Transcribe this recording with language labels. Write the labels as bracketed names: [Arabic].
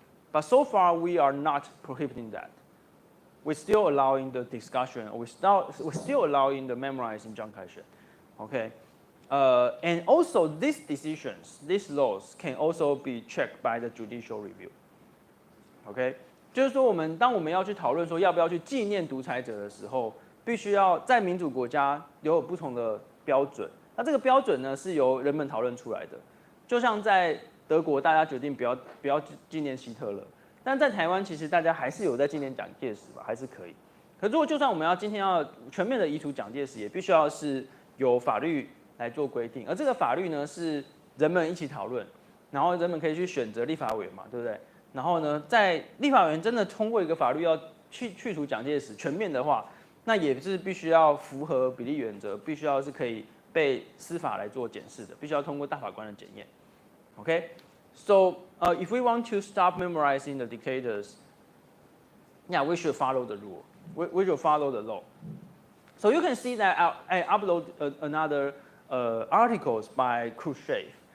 [English] But so far, we are not prohibiting that. We're still allowing the discussion, or we're still allowing the memorizing Chiang Kai-shek. Okay, and also these decisions, these laws can also be checked by the judicial review. Okay. [Chinese] 就是说，当我们要去讨论说要不要去纪念独裁者的时候，必须要在民主国家有不同的标准。那这个标准呢，是由人们讨论出来的。就像在德国，大家决定不要纪念希特勒，但在台湾，其实大家还是有在纪念蒋介石吧，还是可以。可如果就算我们今天要全面的移除蒋介石，也必须要是有法律来做规定，而这个法律呢是人们一起讨论，然后人们可以去选择立法委员嘛，对不对？然后呢，在立法委员真的通过一个法律要去除蒋介石全面的话，那也是必须要符合比例原则，必须要是可以被司法来做检视的，必须要通过大法官的检验。 [English] Okay, so if we want to stop memorizing the dictators, yeah, we should follow the rule. We should follow the law. So you can see that I upload another articles by Khrushchev.